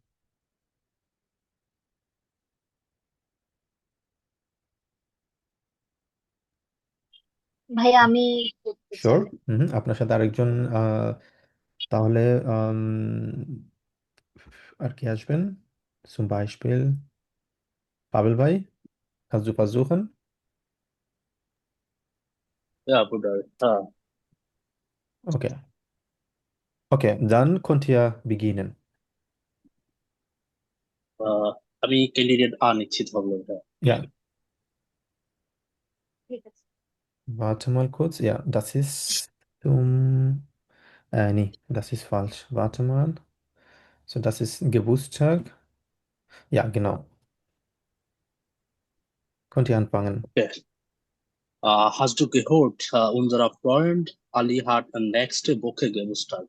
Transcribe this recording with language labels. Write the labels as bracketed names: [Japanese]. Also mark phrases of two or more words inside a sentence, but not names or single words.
[Bangla] ভাই, আমি করতে শিওর। চাই। হুম, আপনার সাথে আরেকজন আহ, তাহলে আম, আর কি আসবেন? [German] zum Beispiel Pavel bhai, kannst du versuchen? Ja, Bruder. Okay. Okay, dann könnt ihr beginnen. [Bangla] আহ, আমি ক্যান্ডিডেট নিচ্ছি তাহলে এটা। [German] Ja, [Bangla] ঠিক আছে। [German] warte mal kurz. Ja, das ist nee, das ist falsch. Warte mal. So, das ist Geburtstag. Ja, genau. Könnt ihr anfangen. Okay. Hast du gehört, unser Freund Ali hat nächste Woche Geburtstag.